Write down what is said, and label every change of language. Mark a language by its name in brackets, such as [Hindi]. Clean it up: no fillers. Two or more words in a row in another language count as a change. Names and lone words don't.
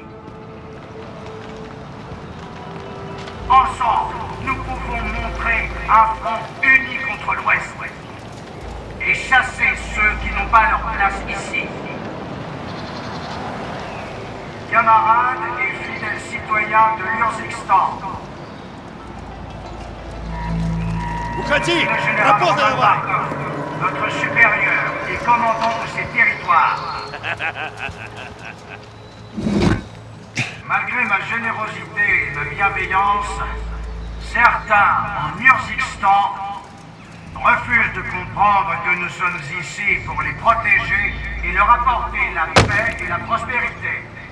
[French] Ensemble, nous pouvons montrer un front uni contre l'Ouest et chasser ceux qui n'ont pas leur place ici. Camarades et fidèles citoyens de l'Urzikstan. [Russian] Уходи! Напоздно давай! [French] Notre supérieur et commandant de ces territoires. Malgré ma générosité et ma bienveillance, certains en Urzikstan refusent de comprendre que nous sommes ici pour les protéger et leur apporter la paix et la prospérité.